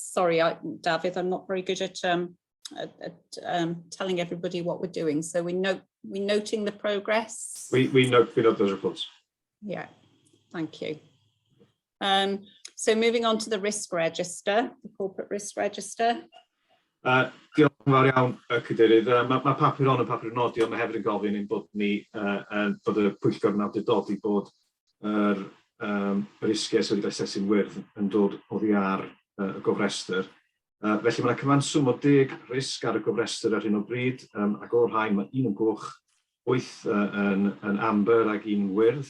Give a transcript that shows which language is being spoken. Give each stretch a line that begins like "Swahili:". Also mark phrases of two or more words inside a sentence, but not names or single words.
English: Sorry, David, I'm not very good at telling everybody what we're doing. So we're noting the progress. We note those reports. Yeah, thank you. So moving on to the risk register, the corporate risk register.
Welsh: Diolch yn fawr iawn, Cadeirydd. Mae papur on y papur nodi, ond mae hefyd yn gofyn ein bod ni bod y Pwyllgor yn awdurdodi bod yr risgiau sydd wedi asesu'n wyrdd yn dod oddi ar y gofrestr. Felly mae yna cyfanswm o 10 risg ar y gofrestr ar hyn o bryd, ac o'r rhain mae 1 yn goch, 8 yn amber ac 1 wyrdd.